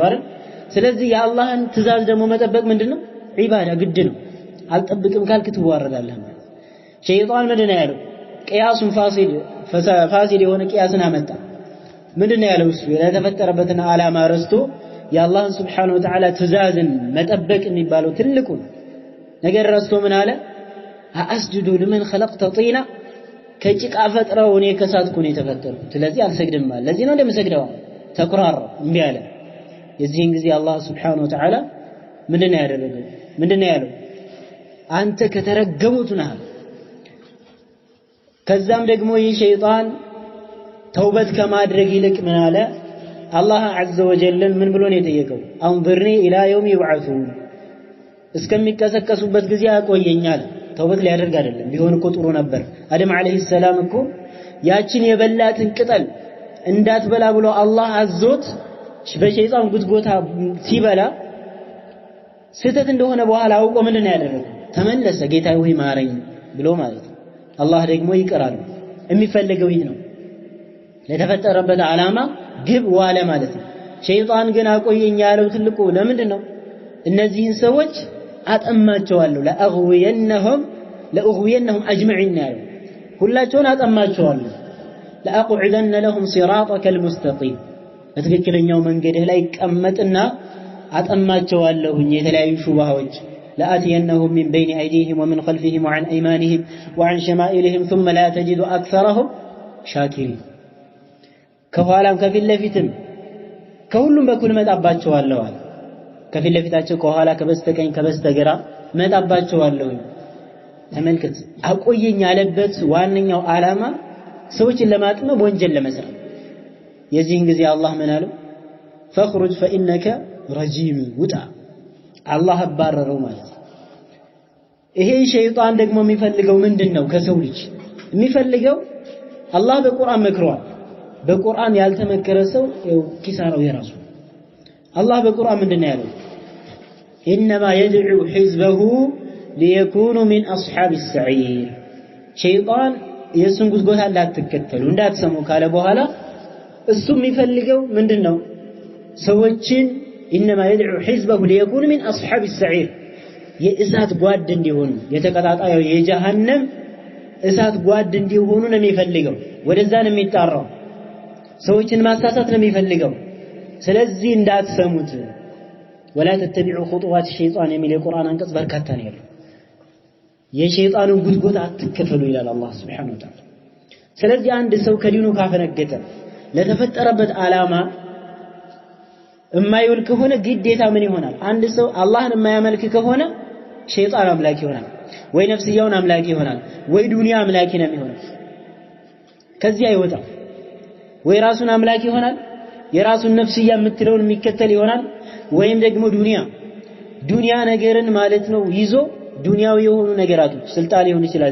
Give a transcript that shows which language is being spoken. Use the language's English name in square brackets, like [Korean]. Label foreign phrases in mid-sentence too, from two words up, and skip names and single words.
[Amharic] አይደል ስለዚህ የአላህን ትእዛዝ ደግሞ መጠበቅ ምንድነው ዒባዳ ግድ ነው አልጠብቅም ካልክ ትዋረዳለህ ሸይጣን ምንድነው ያለው ቂያሱን ፋሲል የሆነ ቂያስን አመጣ ምንድነው ያለው እሱ የተፈጠረበትን ዓላማ ረስቶ የአላህን [Arabic] سبحانه وتعالى [Amharic] ትእዛዝን መጠበቅ የሚባለው ትልቁ ነገር ረስቶ ምን አለ አስጁዱ ለምን [Arabic] خلقت طينا [Amharic] ከጭቃ ፈጥረው እኔ ከሳትኩ ነው የተፈጠርኩት ስለዚህ አልሰግድም ማለት ለዚህ ነው እንደምሰግደው ተኩራራ እንዴ አለ የዚህን ጊዜ አላህ [Arabic] سبحانه وتعالى [Amharic] ምንድነው ያደረገው ምንድነው ያለው አንተ ከተረገሙት ነህ ከዛም ደግሞ ይህ ሸይጣን ተውበት ከማድረግ ይልቅ ምን አለ አላህ [Arabic] عز وجل [Amharic] ምን ብሎ ነው የጠየቀው [Arabic] أنظرني إلى يوم يبعثون [Amharic] እስከሚቀሰቀሱበት ጊዜ አቆየኛል ተውበት ሊያደርግ አይደለም ቢሆን እኮ ጥሩ ነበር አደም [Arabic] عليه السلام [Amharic] እኮ ያችን የበላትን ቅጠል እንዳትበላ ብሎ አላህ አዞት በሸይጣን ጉትጎታ ሲበላ ስህተት እንደሆነ በኋላ አውቆ ምንድነው ያደረገው ተመለሰ ጌታዬ ሆይ ማረኝ ብሎ ማለት ነው አላህ ደግሞ ይቀራል የሚፈልገው ይህ ነው ለተፈጠረበት ዓላማ ግብ ዋለ ማለት ነው ሸይጣን ግን አቆየኝ ያለው ትልቁ ለምንድነው እነዚህን ሰዎች አጠማቸዋለሁ [Arabic] لأغوينهم أجمعين [Amharic] ያለው ሁላቸውን አጠማቸዋለሁ [Arabic] لأقعدن لهم صراطك [Amharic] المستقيم በትክክለኛው መንገድህ ላይ ቀመጥና አጠማቸዋለሁ የተለያዩ ሹባዎች [Arabic] لآتينهم من بين أيديهم ومن خلفهم وعن أيمانهم وعن شمائلهم ثم لا تجد أكثرهم شاكرين [Amharic] ከኋላም ከፊት ለፊትም ከሁሉም በኩል መጣባቸዋለሁ አለ ከፊት ለፊታቸው ከኋላ ከበስተቀኝ ከበስተግራ መጣባቸዋለሁ ተመልከት አቆየኝ ያለበት ዋነኛው ዓላማ ሰዎችን ለማጥመም ወንጀል ለመስራት የዚህን ጊዜ አላህ ምን አለው [Arabic] فخرج فإنك رجيم [Amharic] ውጣ አላህ አባረረው ማለት ነው ይሄ ሸይጣን ደግሞ የሚፈልገው ምንድነው ከሰው ልጅ የሚፈልገው አላህ በቁርአን መክሯል በቁርአን ያልተመከረ ሰው ኪሳራው የራሱ አላህ በቁርአን ምንድነው ያለው [Arabic] إنما يدعو حزبه ليكونوا من أصحاب السعير [Amharic] ሸይጣን የሱን ጉዝጎታ እንዳትከተሉ እንዳትሰሙ ካለ በኋላ እሱ የሚፈልገው ምንድነው ሰዎችን [Arabic] إنما يدعو حزبه ليكونوا من أصحاب [Amharic] السعير የእሳት ጓድ እንዲሆኑ የተቀጣጣየው የጀሃነም እሳት ጓድ እንዲሆኑ ነው የሚፈልገው ወደዛ ነው የሚጣራው ሰዎችን ማሳሳት ነው የሚፈልገው ስለዚህ እንዳትሰሙት [Arabic] ولا تتبعوا خطوات الشيطان [Amharic] የሚል የቁርአን አንቀጽ በርካታ ነው ያለው የሸይጣንን ጉትጎት አትከተሉ ይላል አላህ [Arabic] سبحانه وتعالى [Amharic] ስለዚህ አንድ ሰው ከዲኑ ካፈነገጠ ለተፈጠረበት ዓላማ የማይውል ከሆነ ግዴታ ምን ይሆናል አንድ ሰው አላህን የማያመልክ ከሆነ ሸይጣን አምላክ ይሆናል ወይ ነፍስያውን አምላክ ይሆናል ወይ ዱንያ አምላክ ነው የሚሆነው ከዚህ አይወጣም ወይ ራሱን አምላክ ይሆናል የራሱን ነፍስያ የምትለውን የሚከተል ይሆናል ወይም ደግሞ ዱንያ ነገርን ማለት ነው ይዞ ዱንያዊ የሆኑ ነገራቶች ስልጣን ሊሆን ይችላል